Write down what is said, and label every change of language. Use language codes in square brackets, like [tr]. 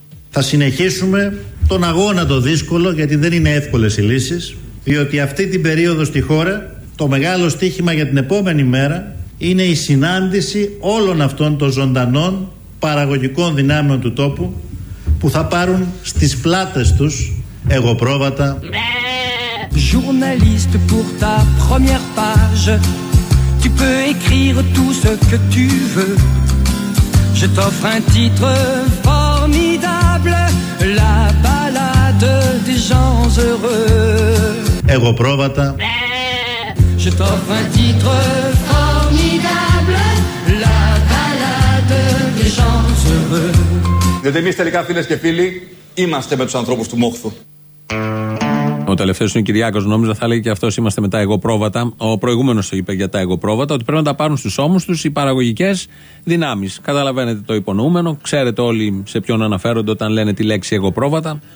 [el] Θα συνεχίσουμε τον αγώνα το δύσκολο, γιατί δεν είναι εύκολες οι λύσεις, διότι αυτή την περίοδο στη χώρα το μεγάλο στοίχημα για την επόμενη μέρα είναι η συνάντηση όλων αυτών των ζωντανών παραγωγικών δυνάμεων του τόπου που θα πάρουν στις πλάτες τους εγωπρόβατα. [fr] Journaliste pour ta première page, tu peux écrire tout ce que tu veux. Je t'offre un titre formidable, la balade des gens heureux. [el] Εγώ πρόβατα. [fr] Je t'offre un titre formidable, la balade des gens heureux. [el] Διότι εμείς τελικά, φίλες και φίλοι, είμαστε με τους ανθρώπους του Μόχθου. Ο τελευταίος είναι ο Κυριάκος, νόμιζα θα λέγει και αυτός είμαστε με τα εγωπρόβατα. Ο προηγούμενος το είπε για τα εγωπρόβατα, ότι πρέπει να τα πάρουν στους ώμους τους οι παραγωγικές δυνάμεις. Καταλαβαίνετε το υπονοούμενο, ξέρετε όλοι σε ποιον αναφέρονται όταν λένε τη λέξη εγωπρόβατα.